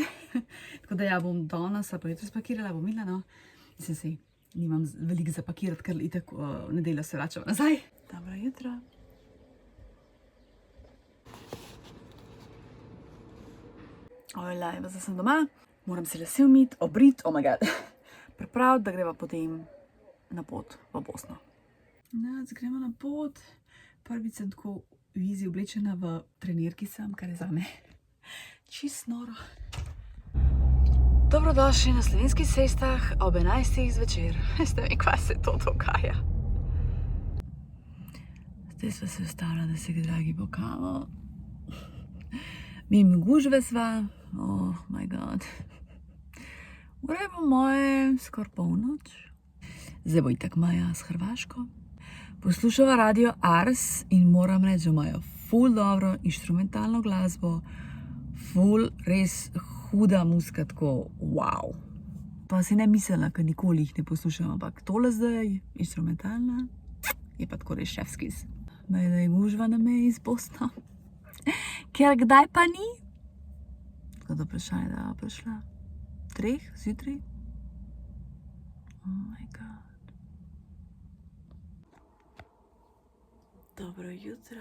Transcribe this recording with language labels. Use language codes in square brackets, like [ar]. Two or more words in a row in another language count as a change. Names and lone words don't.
[sl] Tako da ja, bom danes pa jutro spakirala, bom videla, no. Mislim si, nimam veliko zapakirati, ker itak v nedeljo se vračam nazaj. Dobro jutro. Ojlaj, zdaj sem doma. Moram se lase umiti, obrit, [en] oh my god. [sl] Pripraviti, da greva potem na pot v Bosno. No, zdaj gremo na pot. Prvič sem tako easy oblečena v trenirki sem, kar je zame čist noro. Dobrodošli na Slovenskih cestah ob 11. zvečer. Veste mi, kva se to dogaja. Zdaj sva se ustavila, da se ga Dragi bo kavo. Mimo gužve sva. [en] Oh my god. [sl] Ure po moje skor polnoč. Zdaj bo itak Maja s Hrvaško. Poslušava radio Ars in moram reči, da imajo ful dobro inštrumentalno glasbo. Ful res huda muzika, tako wow. Pa si ne mislila, ker nikoli jih ne poslušam, ampak tole zdaj, instrumentalna, je pa tako res šefskis. Da je gužva na meji z Bosno. Ker kdaj pa ni? Tako da vprašanje, da je prišla 3 zjutraj, [en] Oh my god. [sl] Dobro jutro.